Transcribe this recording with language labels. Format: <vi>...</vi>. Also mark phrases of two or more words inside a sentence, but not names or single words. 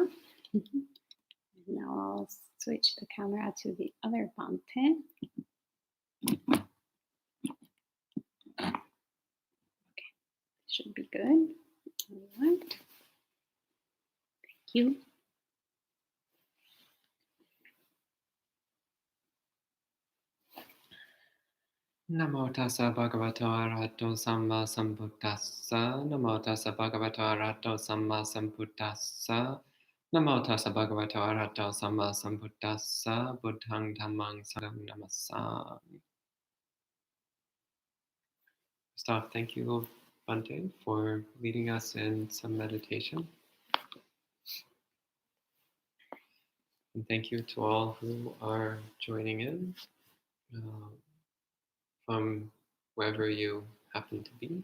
<en>Now I'll switch the camera to the other Bhante. Okay, should be good. All right. Thank you.</en> <pi>Namo tassa bhagavato arahato samma sambuddhassa. Namo tassa bhagavato arahato samma sambuddhassa. Namo tassa bhagavato arahato samma sambuddhassa. Buddhang dhammang sanghang namassami.</pi> <en>First off, thank you, Bhante, for leading us in some meditation. And thank you to all who are joining in from wherever you happen to be.</en>